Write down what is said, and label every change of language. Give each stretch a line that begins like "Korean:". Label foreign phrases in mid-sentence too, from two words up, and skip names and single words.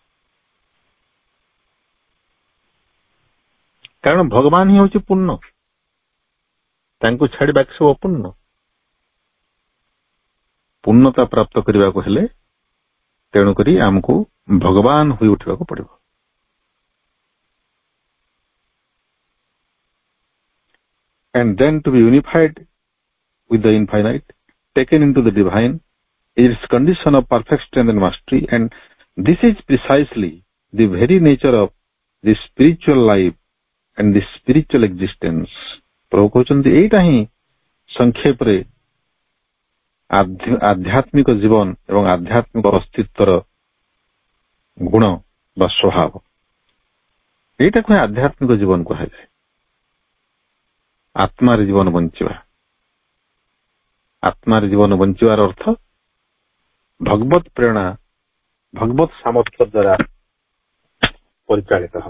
Odia: କାରଣ ଭଗବାନ ହିଁ ହେଉଛି ପୂର୍ଣ୍ଣ, ତାଙ୍କୁ ଛାଡ଼ି ବାକି ସବୁ ଅପୂର୍ଣ୍ଣ। ପୂର୍ଣ୍ଣତା ପ୍ରାପ୍ତ କରିବାକୁ ହେଲେ ତେଣୁକରି ଆମକୁ ଭଗବାନ ହୋଇ ଉଠିବାକୁ ପଡ଼ିବ।
English: And then to be unified with the infinite, taken into the divine, is its condition of perfect strength and mastery, and this is precisely the very nature of the spiritual life and the spiritual existence.
Odia: ପ୍ରଭୁ କହୁଛନ୍ତି ଏଇଟା ହିଁ ସଂକ୍ଷେପରେ ଆଧ୍ୟାତ୍ମିକ ଜୀବନ ଏବଂ ଆଧ୍ୟାତ୍ମିକ ଅସ୍ତିତ୍ୱର ଗୁଣ ବା ସ୍ୱଭାବ। ଏଇଟାକୁ ହିଁ ଆଧ୍ୟାତ୍ମିକ ଜୀବନ କୁହାଯାଏ। ଆତ୍ମାରେ ଜୀବନ ବଞ୍ଚିବା, ଆତ୍ମାରେ ଜୀବନ ବଞ୍ଚିବାର ଅର୍ଥ ଭଗବତ ପ୍ରେରଣା, ଭଗବତ ସାମର୍ଥ୍ୟ ଦ୍ୱାରା ପରିଚାଳିତ ହେବା।